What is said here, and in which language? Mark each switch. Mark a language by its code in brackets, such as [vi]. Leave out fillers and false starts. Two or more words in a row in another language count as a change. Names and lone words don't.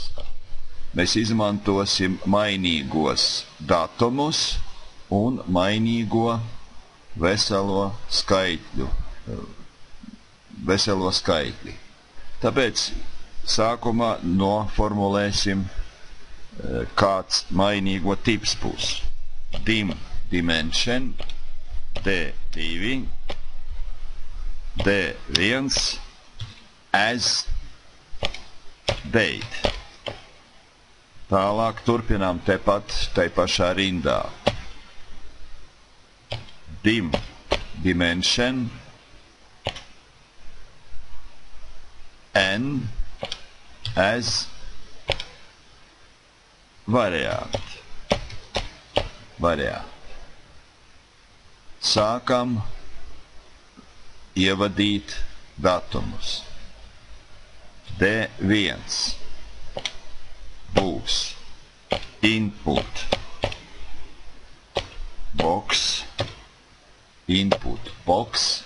[lv] Mēs izmantosim mainīgos datumus un mainīgo veselo skaitli. Tāpēc sākumā noformulēsim, kāds mainīgo tips būs. [en] Dimension D2 D1 as date. [lv] Tālāk turpinām tepat tai pašā rindā. [en] Dimension n as variant. [lv] Sākam ievadīt datumus. D1 būs [en] input box.